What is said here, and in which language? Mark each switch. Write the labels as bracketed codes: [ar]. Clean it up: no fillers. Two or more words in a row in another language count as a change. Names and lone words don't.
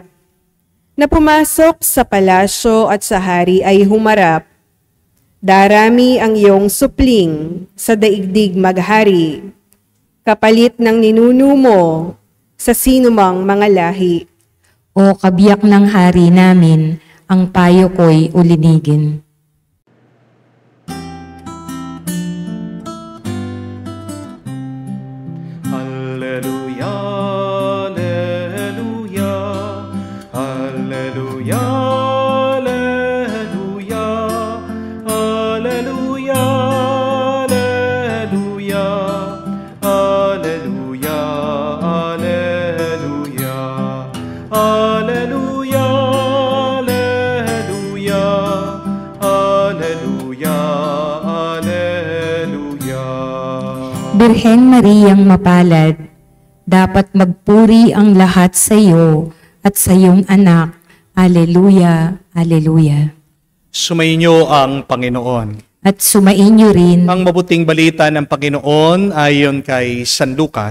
[tl] Na pumasok sa palasyo at sa hari ay humarap. Darami ang iyong supling sa daigdig maghari. Kapalit ng ninuno mo sa sinumang mga lahi. O kabiyak ng hari namin, ang payo ko'y ulinigin. [la] Alleluia, alleluia, alleluia, alleluia, alleluia, alleluia, alleluia, alleluia, alleluia, alleluia, alleluia, alleluia. [tl] Birhen Mariang mapalad, dapat magpuri ang lahat sa iyo at sa iyong anak. [la] Alleluia, alleluia. [tl] Sumainyo ang Panginoon. At sumainyo rin, Ang mabuting balita ng Panginoon ayon kay San Lucas.